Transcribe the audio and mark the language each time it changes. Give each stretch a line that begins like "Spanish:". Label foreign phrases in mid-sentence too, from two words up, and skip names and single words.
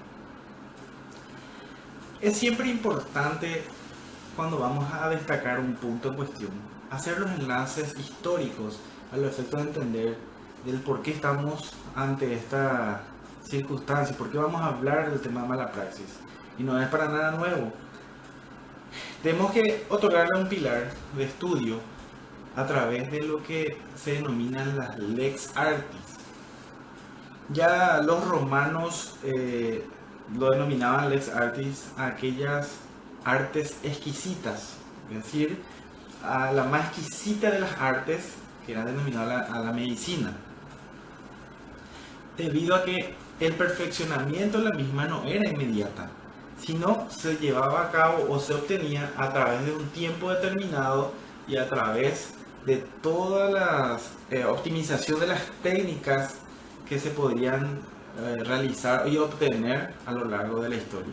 Spanish: Es siempre importante, cuando vamos a destacar un punto en cuestión, hacer los enlaces históricos a los efectos de entender del por qué estamos ante esta circunstancia, por qué vamos a hablar del tema de mala praxis. Y no es para nada nuevo. Tenemos que otorgarle un pilar de estudio a través de lo que se denominan las
Latin: lex artis.
Spanish: Ya los romanos lo denominaban
Latin: lex artis
Spanish: a aquellas artes exquisitas, es decir, a la más exquisita de las artes, que era denominada a la medicina, debido a que el perfeccionamiento de la misma no era inmediata, sino se llevaba a cabo o se obtenía a través de un tiempo determinado y a través de todas las optimización de las técnicas que se podrían realizar y obtener a lo largo de la historia.